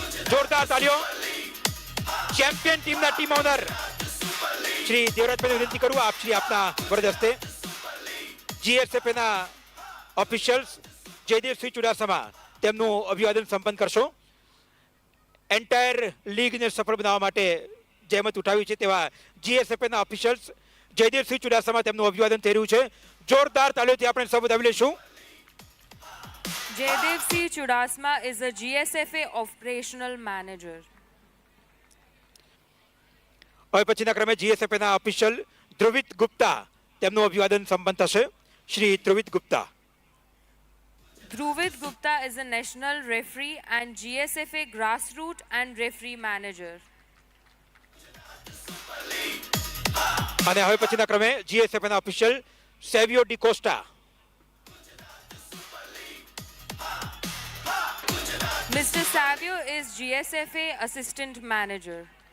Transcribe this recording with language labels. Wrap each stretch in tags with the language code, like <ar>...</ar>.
<gu>જોરદાર તાળીઓ. ચેમ્પિયન ટીમના team honour Shri દેવરાજભાઈને વિનંતી કરું આપ શ્રી આપના વરદસ્તે જીએસએફના ઓફિશિયલ્સ જયદેવસિંહ ચુડાસમા તેમનું અભિવાદન સંપન્ન કરશો. એન્ટાયર લીગને સફળ બનાવવા માટે જહેમત ઉઠાવી છે તેવા જીએસએફના ઓફિશિયલ્સ જયદેવસિંહ ચુડાસમા તેમનું અભિવાદન થઈ રહ્યું છે. જોરદાર તાળીઓથી આપણે સૌ વધાવી લઈશું.</gu> <en>Jaydev Chudasama is a GSFA operational manager.</en> <gu>હવે પછીના ક્રમે જીએસએફના ઓફિશિયલ ધ્રુવિત ગુપ્તા તેમનું અભિવાદન સંપન્ન થશે. Shri ધ્રુવિત Gupta.</gu> <en>Dhruvit Gupta is a national referee and GSFA grassroots and referee manager.</en> <gu>અને હવે પછીના ક્રમે જીએસએફના official સેવિયો D Costa.</gu> <en>Mr. Savio is GSFA assistant manager.</en>